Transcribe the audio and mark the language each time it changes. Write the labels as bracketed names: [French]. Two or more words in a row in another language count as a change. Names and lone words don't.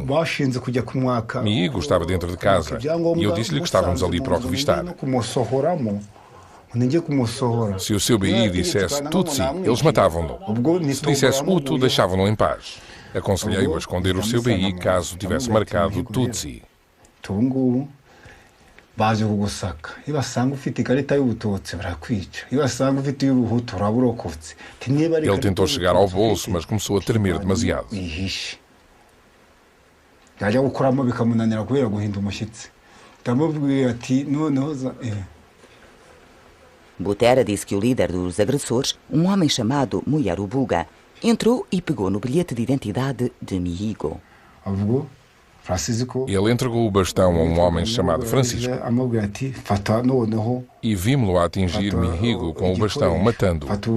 [Portuguese] Mihigo estava dentro de casa e eu disse-lhe que estávamos ali para o revistar. Se o seu BI dissesse Tutsi, eles matavam-no. Se dissesse Hutu, deixavam-no em paz. Aconselhei-o a esconder o seu BI caso tivesse marcado Tutsi. [Kinyarwanda] baje kugusaka ibasanga ufite ikarita y'ubututsi barakwica ibasanga ufite y'ubuhutu uraburokotse. [Portuguese] Ele tentou chegar ao bolso, mas começou a tremer demasiado. [Kinyarwanda] Yajya gukuramo bikamunanira kubera guhinda umushyitsi. Ndamubwiye ati noneho [Portuguese] Butera disse que o líder dos agressores, um homem chamado Muyarubuga, entrou e pegou no bilhete de identidade de Mihigo. Ele entregou o bastão a um homem chamado Francisco e vimos-lo a atingir Mihigo com o bastão, matando-o.